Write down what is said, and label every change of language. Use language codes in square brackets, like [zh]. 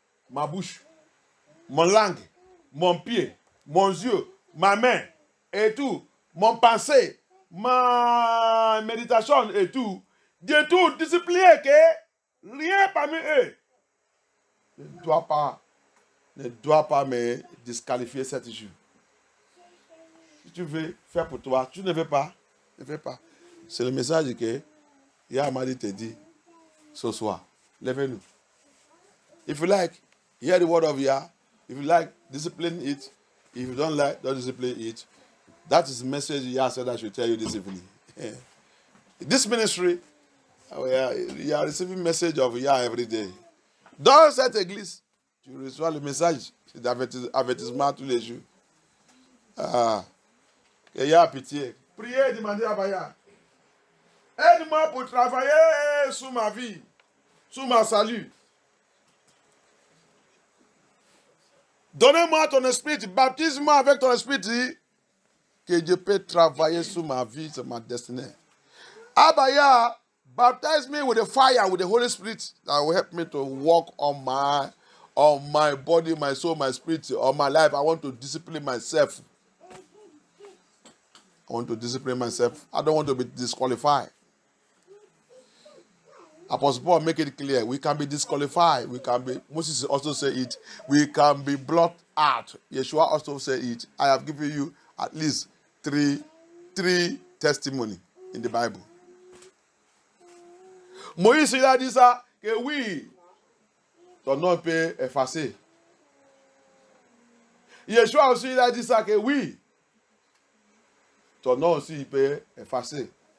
[fr] Ma bouche, mon langue, mon pied, mon yeux, ma main et tout, mon pensée, ma méditation et tout, de tout discipliner que rien parmi eux ne doit pas me disqualifier cette jour. Si tu veux faire pour toi, tu ne veux pas, ne fais pas. C'est le message que Yahmadi te dit ce soir. Levez-nous. [en] If you like, hear the word of Yah. If you like, discipline it. If you don't like, don't discipline it. That is the message Yah said I should tell you this evening. This ministry, you are receiving message of Yah every day. [fr] Dans cette église, tu reçois le message d'avertissement tous les jours. Que Yah a pitié. Priez, demandez à Baya. Aide-moi pour travailler sur ma vie, sur ma salut. Donnez-moi ton esprit, baptise-moi avec ton esprit, que je peux travailler sur ma vie, sur ma destinée. [en] Abaya, baptize me with the fire, with the Holy Spirit, that will help me to walk on my body, my soul, my spirit, on my life. I want to discipline myself. I want to discipline myself. I don't want to be disqualified. Apostle Paul make it clear. We can be disqualified. We can be, Moses also said it. We can be blotted out. Yeshua also said it. I have given you at least three testimony in the Bible. [fr] Moïse il a dit ça, que oui, ton nom peut effacer. Yeshua aussi il a dit ça, que oui, ton nom aussi peut effacer.